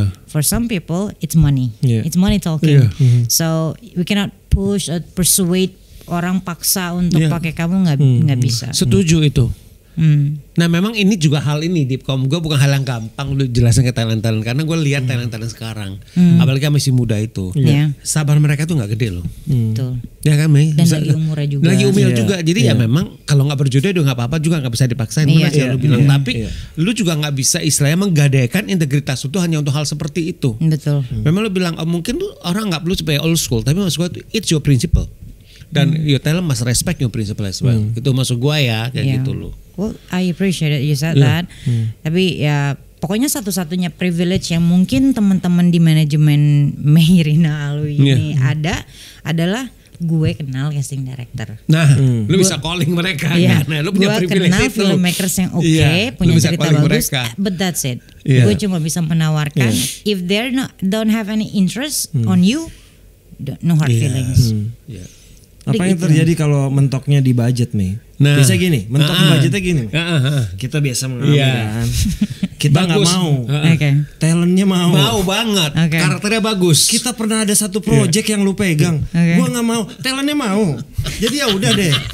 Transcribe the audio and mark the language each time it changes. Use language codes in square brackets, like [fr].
[en] For some people it's money, it's money talking. So we cannot push or persuade [id] orang paksa untuk pakai kamu nggak bisa. Setuju itu. Nah memang ini juga hal ini Deep, gue bukan hal yang gampang lu jelasin ke talent karena gue lihat talent sekarang, apalagi masih muda itu, sabar mereka tuh nggak gede loh. Betul. Ya kan Mei? Dan lagi umurnya juga. Lagi umur juga, jadi ya memang kalau nggak berjodoh udah nggak apa-apa juga, nggak bisa dipaksain. Lu bilang, tapi lu juga nggak bisa istilahnya menggadaikan integritas itu hanya untuk hal seperti itu. Betul. Memang lu bilang mungkin lu orang nggak perlu supaya old school, tapi maksud gue [en] it's your principle. [id] Dan [en] your talent must respect your principle as well. [id] Itu maksud gue ya, kayak gitu loh. [en] Well, I appreciate it you said that. [id] Tapi ya pokoknya satu-satunya privilege yang mungkin teman-teman di manajemen Meirina Alwi ini ada adalah gue kenal casting director. Nah, lu bisa calling mereka kan. Nah, lu punya privilege kenal itu. Filmmakers yang punya cerita bagus. [en] But that's it. [id] Gue cuma bisa menawarkan [en] if they don't have any interest on you, no hard feelings. [id] Apa yang terjadi kalau mentoknya di budget Mei? Biasa gini, mentok di budgetnya gini. Kita biasa mengalami kan. Kita nggak mau. Talentnya mau. Mau banget. Karakternya bagus. Kita pernah ada satu project yang lu pegang. Gua nggak mau. Talentnya mau. Jadi ya udah deh.